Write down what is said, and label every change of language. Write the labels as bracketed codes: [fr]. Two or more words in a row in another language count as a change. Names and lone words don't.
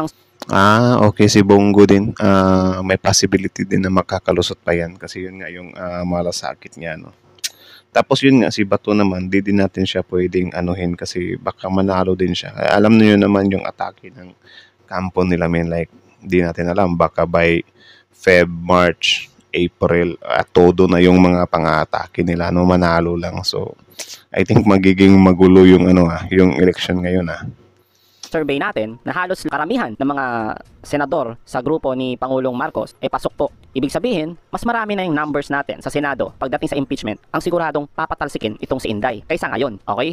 [tl] Okay, si Bongo din. May possibility din na makakalusot pa yan kasi yun nga yung malasakit niya, no. Tapos yun nga, si Bato naman, di din natin siya pwedeng anuhin kasi baka manalo din siya. Alam niyo naman yung atake ng kampo nila, [en] men, like, [tl] di natin alam, baka [en] by Feb, March, April, [tl] todo na yung mga pang-atake nila, no, manalo lang. [en] So, I think [tl] magiging magulo yung yung election ngayon, survey natin na halos karamihan ng mga senador sa grupo ni Pangulong Marcos pasok po. Ibig sabihin, mas marami na yung numbers natin sa Senado pagdating sa impeachment ang siguradong papatalsikin itong si Inday kaysa ngayon, okay?